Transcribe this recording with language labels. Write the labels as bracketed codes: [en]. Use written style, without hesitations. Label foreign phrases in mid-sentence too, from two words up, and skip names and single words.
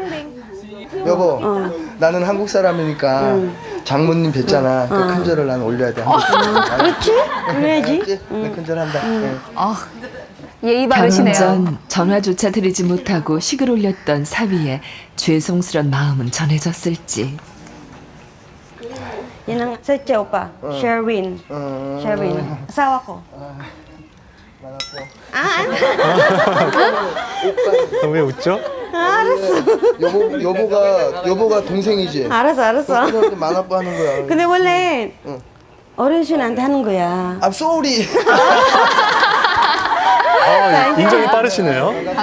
[ko] 여보, 나는 한국 사람이니까 장모님 뵀잖아. 그 큰절을 난 올려야 돼. 그렇지? 그래야지. 내 큰절한다. 네. 예의 방금 바르시네요. 전 전화조차 드리지 못하고 식을 올렸던 사위의 죄송스런 마음은 전해졌을지. [tl] Yan ang setya opa. Sherwin. Sherwin. Asawa ko. [ko] 왜 웃죠? 여보가 동생이지. 알았어. 그래서 만아빠 하는 거야. 근데 원래 어르신한테 하는 거야. 아, 쏘리. 인정이 빠르시네요.